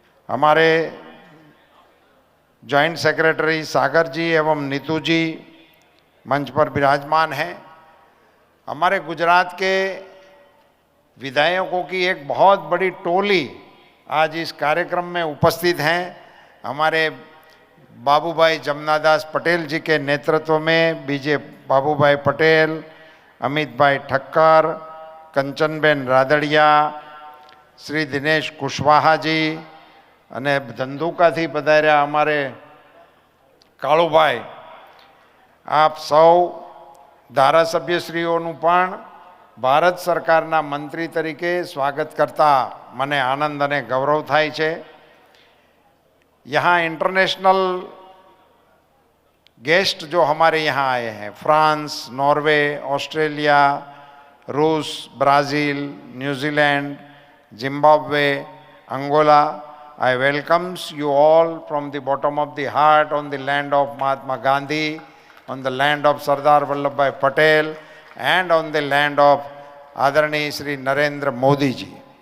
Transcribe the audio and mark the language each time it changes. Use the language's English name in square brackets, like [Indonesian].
[Hindi] हमारे joint secretary सागर जी एवं नीतू जी मंच पर विराजमान हैं। हमारे गुजरात के विधायकों की एक बहुत बड़ी टोली आज इस कार्यक्रम में उपस्थित हैं। हमारे बाबूभाई जमनादास पटेल जी के नेतृत्व में बीजे बाबूभाई पटेल, अमित भाई ठक्कर, कंचनबेन रादड़िया, श्री दिनेश कुशवाहा जी [Gujarati] અને ધંધુકાથી પધાર્યા અમારે કાળુભાઈ, આપ સૌ ધારાસભ્યશ્રીઓનું પણ ભારત સરકારના મંત્રી તરીકે સ્વાગત કરતા મને આનંદ અને ગૌરવ થાય છે। [Hindi] यहाँ इंटरनेशनल गेस्ट जो हमारे यहाँ आए हैं, फ्रांस, नॉर्वे, ऑस्ट्रेलिया, रूस, Brazil, New Zealand, Zimbabwe, Angola, [English] I welcomes you all from the bottom of the heart on the land of Mahatma Gandhi, on the land of Sardar Vallabhbhai Patel and on the land of आदरणीय श्री नरेंद्र मोदी जी।